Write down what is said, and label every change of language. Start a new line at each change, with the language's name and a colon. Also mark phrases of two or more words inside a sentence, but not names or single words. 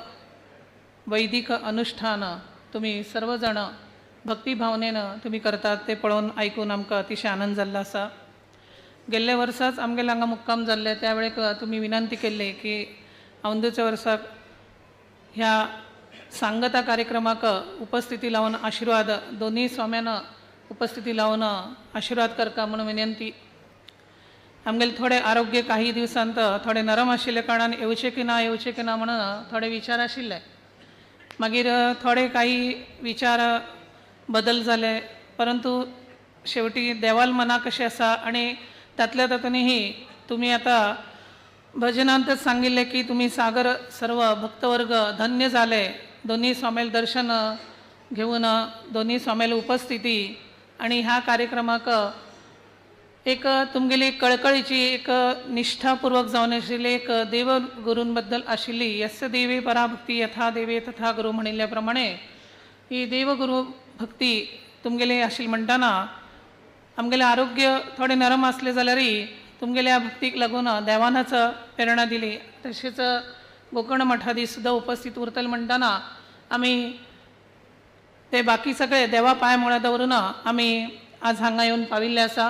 Marathi: वैदिक अनुष्ठान तुम्ही सर्वजण भक्तिभावनेनं तुम्ही करतात
Konkani: ते पळून ऐकून आमकां अतिशय आनंद जाल्लो आसा. गेल्ल्या वर्साच आमगेल्या हांगा मुक्काम जाल्ले त्यावेळेक तुम्ही विनंती केल्ली की औंदूच्या वर्साक ह्या सांगता कार्यक्रमाक उपस्थिती लावून आशीर्वाद दोन्ही स्वाम्यानं उपस्थिती लावून आशीर्वाद करता म्हणून विनंती. आमगेले थोडे आरोग्य काही दिवसांत थोडे नरम आशिल्ल्या कारणान येवचे की ना म्हणून थोडे विचार आशिल्ले. मागीर थोडे काही विचार बदल जाले परंतु शेवटी देवाल मना कशें आसा आनी तातल्या तातूंतही तुम्ही आता भजनांतच सांगिल्ले की
Marathi: तुम्ही सागर सर्व भक्तवर्ग धन्य झाले
Konkani: दोन्ही स्वामेल दर्शन घेऊन दोन्ही स्वामेल उपस्थिती आणि ह्या कार्यक्रमाक एक तुमगेली कळकळीची एक निष्ठापूर्वक जावन आशिल्ली एक देवगुरूंबद्दल आशिल्ली
Sanskrit: यस्य देवे पराभक्ती यथा देवे तथा गुरु
Konkani: म्हणिल्ल्या प्रमाणे ही देवगुरू भक्ती तुमगेली आशिल्ली म्हणटाना आमगेलें आरोग्य थोडें नरम आसलें जाल्यारय तुमगेल्या भक्तीक लागून देवानच प्रेरणा दिली. तसेच गोकर्ण मठाधी सुद्धा उपस्थित उरतले म्हणटाना आमी ते बाकी सगळे देवा पांय मुळा दवरून आमी आज हांगा येवन पाविल्ले आसा.